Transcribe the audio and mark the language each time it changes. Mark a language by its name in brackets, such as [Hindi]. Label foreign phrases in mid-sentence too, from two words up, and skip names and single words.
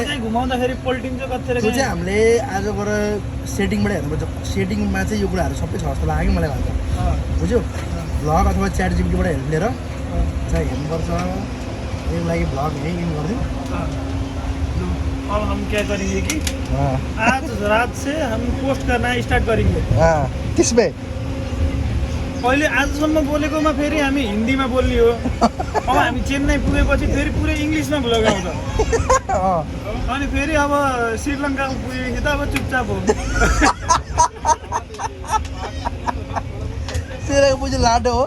[Nepali] चाहिँ घुमाउँदाखेरि पल्टिन्छ कतिखेर त्यो चाहिँ हामीले आजबाट सेटिङबाट हेर्नुपर्छ सेटिङमा चाहिँ यो कुराहरू सबै छ जस्तो लाग्यो मलाई भन्छ बुझ्यो भ्लग अथवा च्याट जिपीटीबाट हेल्प लिएर चाहिँ हेर्नुपर्छ यसको लागि भ्लग यहीँ इन गरिदिउँ। [Hindi] अब हम क्या करेंगे कि आज रात से हम पोस्ट करना स्टार्ट करेंगे। [Nepali] त्यसमै पहिले आजसम्म बोलेकोमा फेरि हामी हिन्दीमा बोल्ने हो अब हामी चेन्नई पुगेपछि फेरि पुरै इङ्ग्लिसमा भ्लग आउँछ अनि फेरि अब श्रीलङ्का पुगेपछि त अब चुपचाप हो। श्रीलङ्का पुगेपछि लाटो हो